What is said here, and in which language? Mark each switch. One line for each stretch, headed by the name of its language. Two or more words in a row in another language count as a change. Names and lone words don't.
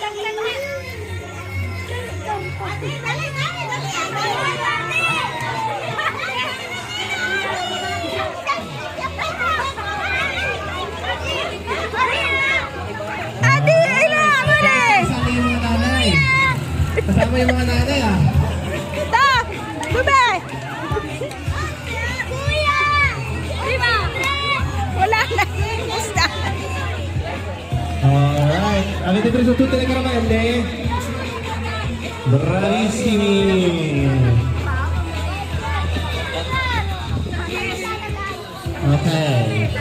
Filipino: Adi, ilan mo rin? Kasama yung mga nanay! Kasama yung mga nanay ah! Ta, bube!
Italian: Prima!
Filipino: Wala na. Basta.
English: Alright,
Italian: avete preso tutte le caramelle? Bravissimi!
English: Okay.